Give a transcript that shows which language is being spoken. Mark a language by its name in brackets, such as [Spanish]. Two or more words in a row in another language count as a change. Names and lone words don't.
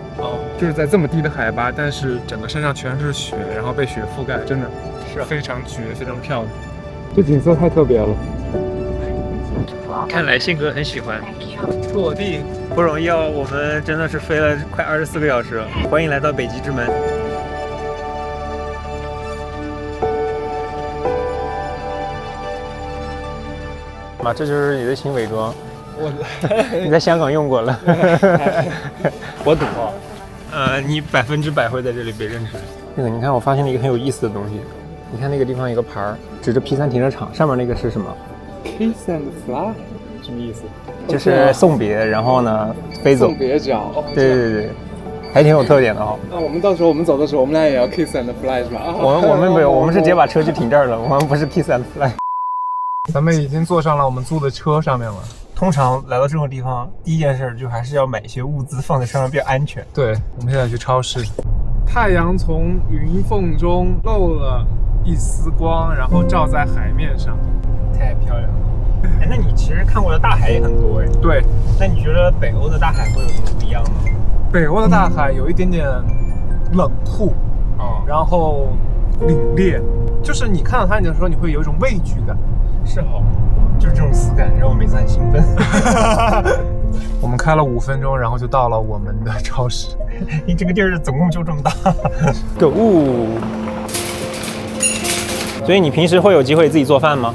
[Chinese] 就是在這麼低的海拔，但是整個身上全是雪，然後被雪覆蓋，真的是非常絕，非常漂亮。這景色太特別了。看來憲哥很喜歡。落地不容易哦，我們真的是飛了快 24個小時了。歡迎來到北極之門。媽，這就是你的新偽裝。你在香港用過了。我賭你100%會在這裡被認出來。那個，你看，我發現了一個很有意思的東西。你看那個地方有個牌兒，指着 P3停車場，上面那個是什麼 [English] ？Kiss and fly， [Chinese] 什麼意思？就是送別，然後呢飛走。送別腳。對，還挺有特點的哦。那我們到時候我們走的時候，我們倆也要 [English] kiss and fly [Chinese] 是吧？我們沒有，我們是直接把車就停這兒了，我們不是 [English] kiss and fly。 [Chinese] 咱們已經坐上了我們租的車上面了。通常來到這種地方，第一件事就還是要買一些物資放在車上比較安全。對，我們現在去超市。太陽從雲縫中漏了一絲光，然後照在海面上，太漂亮了。哎，那你其實看過的大海也很多哎。對。那你覺得北歐的大海會有什麼不一樣嗎？北歐的大海有一點點冷酷，然後凜冽，就是你看到它的時候，你會有一種畏懼感。是哦，就是這種死感讓我每次很興奮。我們開了5分鐘，然後就到了我們的超市。你這個地兒總共就這麼大。購物。所以你平時會有機會自己做飯嗎？